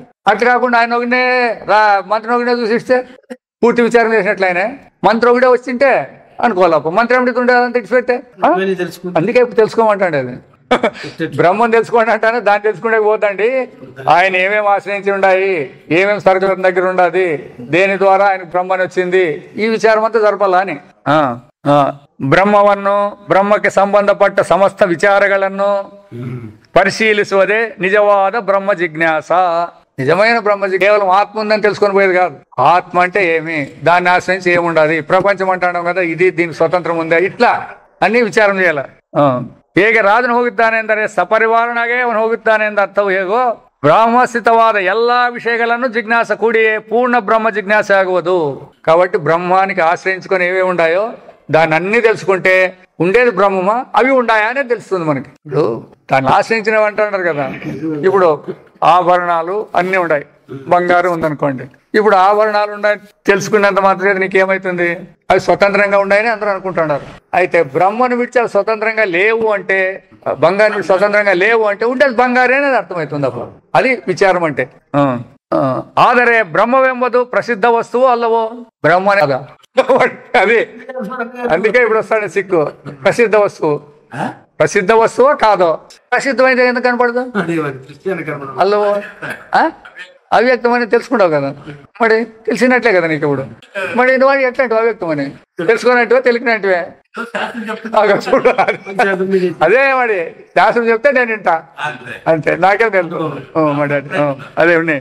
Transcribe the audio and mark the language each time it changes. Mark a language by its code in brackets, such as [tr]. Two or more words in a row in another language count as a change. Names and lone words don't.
[te] అట్లా కాకుండా ఆయన ఒకనే మంత్రి ఒకనే చూసిస్తే పూర్తి విచారం చేసినట్లయినా మంత్రి ఒకటే వచ్చింటే అనుకోవాలప్ప మంత్రి ఏమిటి ఉండే తెచ్చిపెట్టే. అందుకే ఇప్పుడు తెలుసుకోమంటాండి అది బ్రహ్మం తెలుసుకోండి అంటానే దాన్ని తెలుసుకుంటే పోతండి. ఆయన ఏమేమి ఆశ్రయించి ఉన్నాయి, ఏమేమి సరుకుల దగ్గర ఉండదు, దేని ద్వారా ఆయన బ్రహ్మని వచ్చింది, ఈ విచారం అంతా జరపాలా అని. [kn] ಬ್ರಹ್ಮವನ್ನು ಬ್ರಹ್ಮಕ್ಕೆ ಸಂಬಂಧಪಟ್ಟ ಸಮಸ್ತ ವಿಚಾರಗಳನ್ನು ಪರಿಶೀಲಿಸುವುದೇ ನಿಜವಾದ ಬ್ರಹ್ಮ ಜಿಜ್ಞಾಸ. [te] నిజమైన బ్రహ్మ కేవలం ఆత్మ ఉందని తెలుసుకొని పోయేది కాదు. ఆత్మ అంటే ఏమి, దాన్ని ఆశ్రయించి ఏముండదు, ప్రపంచం అంటాం కదా ఇది దీనికి స్వతంత్రం ఉందా, ఇట్లా అన్ని ವಿಚಾರ చేయాలి. [kn] ಹೇಗೆ ರಾಜನು ಹೋಗುತ್ತಾನೆಂದರೆ ಸಪರಿವಾರನಾಗೆ ಅವನು ಹೋಗುತ್ತಾನೆಂದು ಅರ್ಥವು ಹೇಗೋ ಬ್ರಹ್ಮಸ್ಥಿತವಾದ ಎಲ್ಲಾ ವಿಷಯಾಲನು ಜಿಜ್ಞಾಸ ಕೂಡಿಯೇ ಪೂರ್ಣ ಬ್ರಹ್ಮ ಜಿಜ್ಞಾಸ ಆಗುವದು. [te] కాబట్టి బ్రహ్మానికి ఆశ్రయించుకొని ఏమేమి ఉన్నాయో దాన్ని అన్ని తెలుసుకుంటే ఉండేది బ్రహ్మమా అవి ఉన్నాయా అనేది తెలుస్తుంది మనకి. ఇప్పుడు దాన్ని ఆశ్రయించినవి అంటున్నారు కదా, ఇప్పుడు ఆభరణాలు అన్ని ఉన్నాయి, బంగారం ఉందనుకోండి, ఇప్పుడు ఆభరణాలు ఉన్నాయి తెలుసుకున్నంత మాత్రం నీకేమవుతుంది, అవి స్వతంత్రంగా ఉన్నాయని అందరూ అనుకుంటున్నారు. అయితే బ్రహ్మను విడిచి అవి స్వతంత్రంగా లేవు అంటే, బంగారం స్వతంత్రంగా లేవు అంటే ఉండేది బంగారే అనేది అర్థమవుతుంది. అప్పుడు అది విచారం అంటే. [kn] ಆದರೆ ಬ್ರಹ್ಮವೆಂಬುದು ಪ್ರಸಿದ್ಧ ವಸ್ತುವು ಅಲ್ಲವೋ, ಬ್ರಹ್ಮನೇ ಅದ అదే. [te] అందుకే ఇప్పుడు వస్తాడు సిక్కు, ప్రసిద్ధ వస్తువు, ప్రసిద్ధ వస్తువు కాదో, ప్రసిద్ధమైతే ఎందుకు కనపడదు, అల్లవో అవ్యక్తమని తెలుసుకుంటావు కదా, మరి తెలిసినట్లే కదా నీకు. ఇప్పుడు మరి నువ్వు ఎట్లాంటివి అవ్యక్తమని తెలుసుకున్నట్టువే తెలికినట్టువే అదే మరి శాస్త్రం చెప్తే నేను వింటా అంతే, నాకేం తెలుసు మరి అదే ఉన్నాయి.